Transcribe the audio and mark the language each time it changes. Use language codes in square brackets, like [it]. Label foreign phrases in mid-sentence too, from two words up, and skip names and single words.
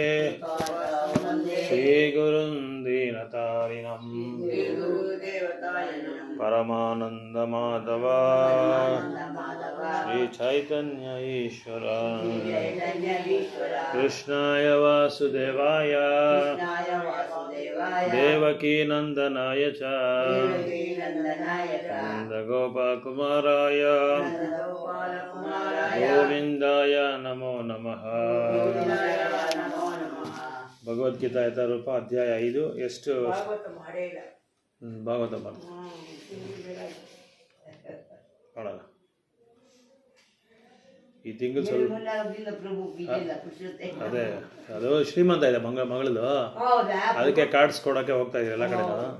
[sa] श्रीगुरुं दीनतारिणं परमानन्दमाधव श्रीचैतन्य ईश्वर कृष्णाय वासुदेवाय देवकीनन्दनाय च नन्दगोपकुमाराय गोविन्दाय नमो नमः. [kn] ಭಗವದ್ಗೀತಾ ಯಥಾರೂಪ ಅಧ್ಯಾಯ 5. ಎಷ್ಟು ಭಾಗವತ ಮಾಡೋಣ ಈ ತಿಂಗಳು ಸ್ವಲ್ಪ ಅದೇ ಅದು ಶ್ರೀಮಂತ ಇದೆ ಮಗಳದು, ಅದಕ್ಕೆ ಕಾರ್ಡ್ಸ್ ಕೊಡೋಕ್ಕೆ ಹೋಗ್ತಾ ಇದ್ದೀವಿ ಎಲ್ಲ ಕಡೆ.